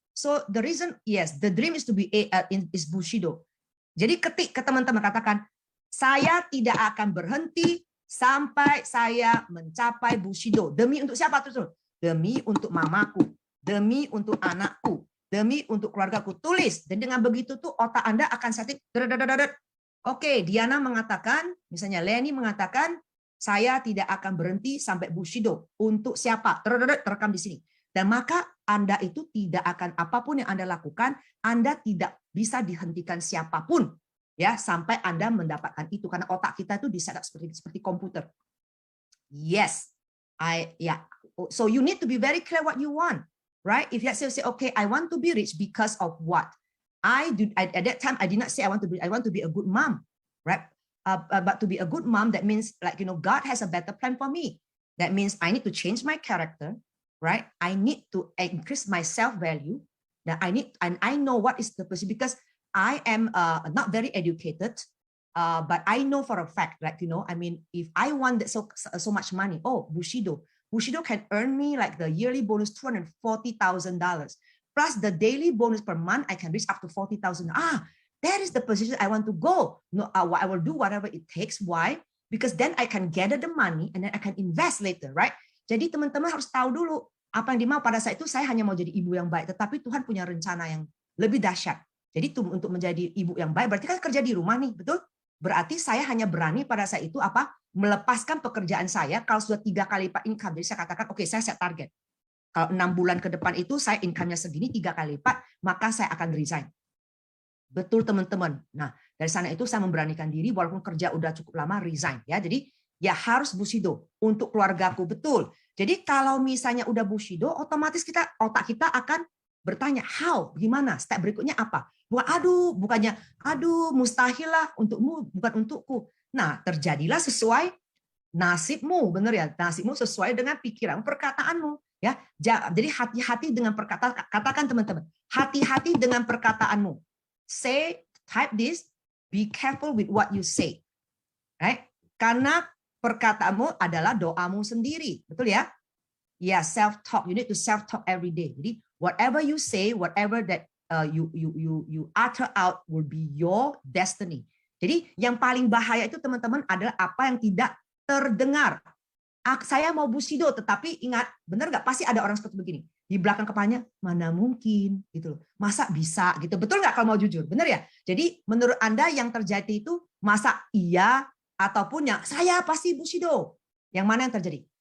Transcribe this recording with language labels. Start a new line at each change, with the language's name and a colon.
English: So the reason, yes, the dream is to be is Bushido.
Indonesian: Jadi ketik ke teman-teman, katakan, saya tidak akan berhenti sampai saya mencapai Bushido. Demi untuk siapa terus? Demi untuk mamaku, demi untuk anakku, demi untuk keluargaku. Tulis. Dan dengan begitu tuh otak Anda akan setting. Oke, Diana mengatakan, misalnya Leni mengatakan, saya tidak akan berhenti sampai Bushido. Untuk siapa? Terekam di sini. Dan maka Anda itu tidak akan, apapun yang Anda lakukan, Anda tidak bisa dihentikan siapapun. Ya, sampai Anda mendapatkan itu, karena otak kita itu di-setup seperti komputer.
English: Yes, so you need to be very clear what you want, right? If you say, okay, I want to be rich because of what I do. At that time, I did not say I want to be a good mom, right? But to be a good mom, that means God has a better plan for me. That means I need to change my character, right? I need to increase my self-value. That I know what is the position, because I am not very educated, but I know for a fact, if I want so much money, Bushido can earn me like the yearly bonus $240,000 plus the daily bonus per month. I can reach up to $40,000. That is the position I want to go. No, I will do whatever it takes. Why? Because then I can gather the money and then I can invest later, right?
Indonesian: Jadi teman-teman harus tahu dulu apa yang dimau. Pada saat itu saya hanya mau jadi ibu yang baik, tetapi Tuhan punya rencana yang lebih dahsyat. Jadi untuk menjadi ibu yang baik, berarti kan kerja di rumah nih, betul? Berarti saya hanya berani pada saat itu melepaskan pekerjaan saya kalau sudah 3 kali lipat income. Jadi saya katakan, oke, saya set target. Kalau 6 bulan ke depan itu saya income-nya segini 3 kali lipat, maka saya akan resign. Betul teman-teman. Nah, dari sana itu saya memberanikan diri walaupun kerja udah cukup lama resign ya. Jadi ya harus Bushido untuk keluargaku, betul. Jadi kalau misalnya udah Bushido, otomatis otak kita akan bertanya, how, gimana, step berikutnya apa? Bukannya, mustahil lah untukmu, bukan untukku. Nah, terjadilah sesuai nasibmu, benar ya? Nasibmu sesuai dengan pikiran, perkataanmu. Ya, jadi hati-hati dengan perkataan. Katakan teman-teman, hati-hati dengan perkataanmu.
English: Type this, be careful with what you say. Right?
Indonesian: Karena perkataanmu adalah doamu sendiri, betul ya? Ya, self-talk.
English: You need to self-talk every day. Jadi, whatever you say, whatever that you utter out will be your destiny.
Indonesian: Jadi, yang paling bahaya itu teman-teman adalah apa yang tidak terdengar. Saya mau busido, tetapi ingat, benar nggak? Pasti ada orang seperti begini. Di belakang kepalanya, mana mungkin, gitu loh. Masa bisa, gitu. Betul nggak kalau mau jujur? Benar ya? Jadi, menurut Anda yang terjadi itu, masa iya, ataupun yang saya pasti busido. Yang mana yang terjadi?